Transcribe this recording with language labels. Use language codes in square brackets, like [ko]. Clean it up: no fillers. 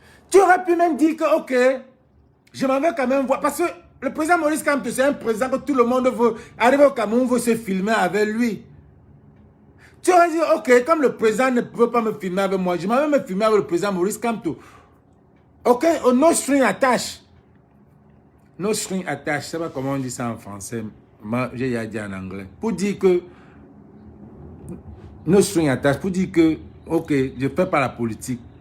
[fr] Tu aurais pu même dire que, ok, je m'en vais quand même voir. Parce que le président Maurice Kamto, c'est un président que tout le monde veut. Arriver au Cameroun, veut se filmer avec lui. Tu aurais dit, ok, comme le président ne peut pas me filmer avec moi, je m'en vais me filmer avec le président Maurice Kamto. [en] Ok, oh, no string attached. No string attached, [fr] je ne sais pas comment on dit ça en français. Moi, j'ai dit en anglais. Pour dire que, [en] no string attached, [fr] pour dire que, ok, je ne fais pas la politique.